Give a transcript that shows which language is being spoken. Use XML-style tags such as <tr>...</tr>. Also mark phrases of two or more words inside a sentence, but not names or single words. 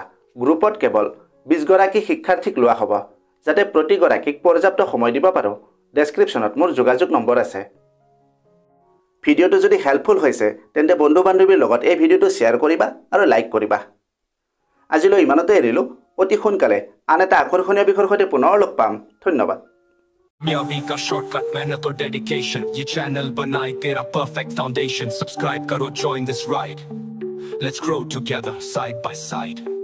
<as>গ্ৰুপত কেৱল 20 গৰাকী শিক্ষাৰ্থীক লোৱা হ'ব, যাতে প্ৰতিগৰাকীক পৰ্যাপ্ত সময় দিব পাৰোঁ। ডেছক্ৰিপশ্যনত মোৰ যোগাযোগ নম্বৰ আছে। ভিডিঅ'টো যদি হেল্পফুল হৈছে তেন্তে বন্ধু বান্ধৱীৰ লগত এই ভিডিঅ'টো শ্বেয়াৰ কৰিবা আৰু লাইক কৰিবা। আজিলৈ ইমানতে এৰিলোঁ, অতি সোনকালে আন এটা আকৰ্ষণীয় বিষয়ৰ সৈতে পুনৰ লগ পাম। ধন্যবাদ।</as> <hi>का शॉर्टकट मेहनत और डेडिकेशन, ये चैनल बनाए तेरा परफेक्ट फाउंडेशन। सब्सक्राइब करो,</hi> <en>join this ride, let's grow together side by side।</en>